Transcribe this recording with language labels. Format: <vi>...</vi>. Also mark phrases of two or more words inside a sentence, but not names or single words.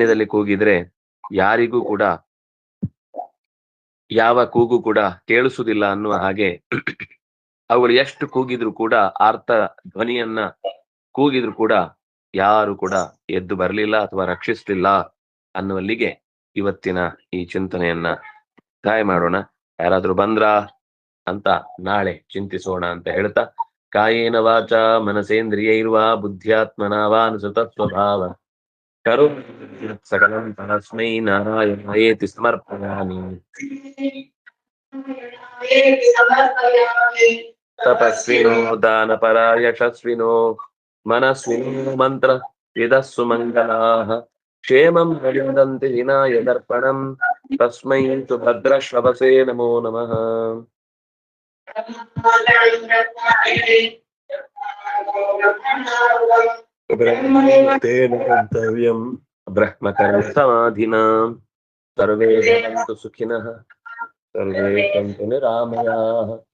<kn>ಅರಣ್ಯದಲ್ಲಿ ಕೂಗಿದ್ರೆ ಯಾರಿಗೂ ಕೂಡ ಯಾವ ಕೂಗು ಕೂಡ ಕೇಳಿಸುವುದಿಲ್ಲ ಅನ್ನುವ ಹಾಗೆ ಅವುಗಳು ಎಷ್ಟು ಕೂಗಿದ್ರು ಕೂಡ ಆರ್ತ ಧ್ವನಿಯನ್ನ ಕೂಗಿದ್ರು ಕೂಡ ಯಾರು ಕೂಡ ಎದ್ದು ಬರಲಿಲ್ಲ ಅಥವಾ ರಕ್ಷಿಸ್ಲಿಲ್ಲ ಅನ್ನುವಲ್ಲಿಗೆ ಇವತ್ತಿನ ಈ ಚಿಂತನೆಯನ್ನ ಮುಕ್ತಾಯ ಮಾಡೋಣ. ಯಾರಾದ್ರೂ ಬಂದ್ರಾ ಅಂತ ನಾಳೆ ಚಿಂತಿಸೋಣ ಅಂತ ಹೇಳ್ತಾ,</kn> <sa>ಕಾಯೇನ ವಾಚ ಮನಸೇಂದ್ರಿಯೈರ್ವಾ ಬುದ್ಧ್ಯಾತ್ಮನಾವಾನುಸೃತ ಸ್ವಭಾವ ಕರೋ ಸಕಲಂ ತಸ್ಮೈ ನಾರಾಯಣಾಯೇತಿ ಸಮರ್ಪಯಾಮಿ. ತಪಸ್ವಿನೋ ದಾನಪರಾ ಯಶಸ್ವಿನೋ ಮನಸ್ವಿನೋ ಮಂತ್ರ ವಿದಸ್ಸು ಮಂಗಲಾಃ ಕ್ಷೇಮಂ ವಿಂದಂತಿ ವಿನಾಯ ದರ್ಪಣಂ ತಸ್ಮೈ ಸುಭದ್ರಶ್ರವಸೇ ನಮೋ ನಮಃ. ಬ್ರಹ್ಮೇತೇನ ಗಂತವ್ಯಂ ಬ್ರಹ್ಮಕರ್ಮ ಸಮಾಧಿನಾ ಸರ್ವೇ ಭವಂತು ಸುಖಿನಃ ಸರ್ವೇ ಸಂತು ನಿರಾಮಯಾಃ</sa>